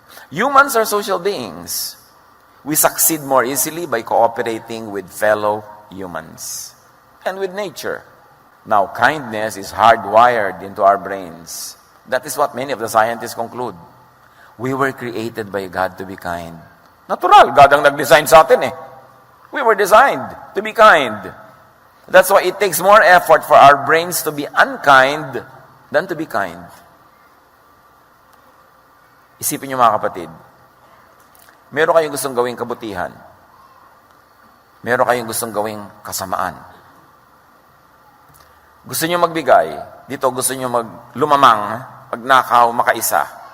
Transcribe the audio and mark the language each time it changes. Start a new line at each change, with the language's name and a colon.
English: Humans are social beings. We succeed more easily by cooperating with fellow humans and with nature. Now, kindness is hardwired into our brains. That is what many of the scientists conclude. We were created by God to be kind.
Filipino: Natural, God ang nag-design sa atin eh.
English: We were designed to be kind. That's why it takes more effort for our brains to be unkind than to be kind.
Filipino: Isipin niyo mga kapatid, meron kayong gustong gawing kabutihan. Meron kayong gustong gawing kasamaan. Gusto niyo magbigay, dito gusto niyo lumamang, magnakaw, makaisa.